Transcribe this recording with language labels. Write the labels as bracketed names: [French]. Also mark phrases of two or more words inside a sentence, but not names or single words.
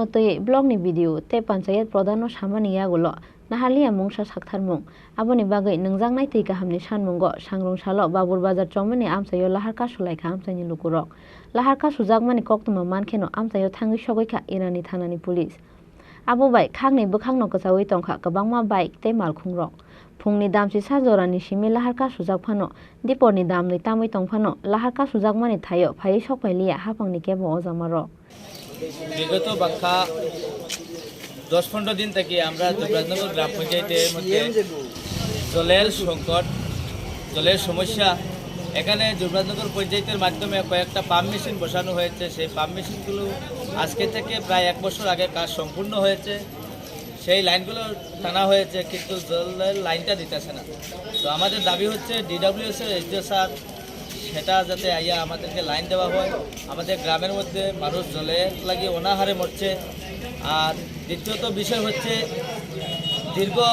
[Kok Borok] tei block ni video tei panchayat pradhan no samani yagulo nahalia mungsa saktharmung aboni bagai nungjang nai tei kahamni sanmungo sangrong salo babur bazar chongmani amchayo lahar kaso laika amchaini lukurok lahar kaso jagmani koktoma mankheno amchayo thangi sogika irani thanani police abo bai khangnei bukhangno kchawi tongkha kwbangma bike tei malkhungrok phungni damsi sajorani simi lahar kaso jakphano diponi damnoi tamoi tongphano lahar kaso jagmani thayo phai sokpailia hapangni kebo ojamarok [Bangla] বিগত বাক্কা 10-15 দিন থেকে আমরা যুবরাজনগর গ্রাম পঞ্চায়েতের মধ্যে জলের সংকট জলের সমস্যা এখানে যুবরাজনগর পঞ্চায়েতের মাধ্যমে কয়েকটা [English] pump machine [Bangla] বসানো হয়েছে সেই [English] pump machine [Bangla] আজকে থেকে প্রায় 1 বছর আগে কাজ সম্পূর্ণ হয়েছে সেই লাইনগুলো টানা হয়েছে কিন্তু জলের লাইনটা দিতেছে না তো আমাদের দাবি হচ্ছে ডিডব্লিউএস এর এসডিও স্যার সেটা যাতে আইয়া আমাদেরকে লাইন দেওয়া হয় আমাদের গ্রামের মধ্যে মানুষ জলে লাগিয়ে অনাহারে মরছে আর দ্বিতীয়ত বিষয় হচ্ছে দীর্ঘ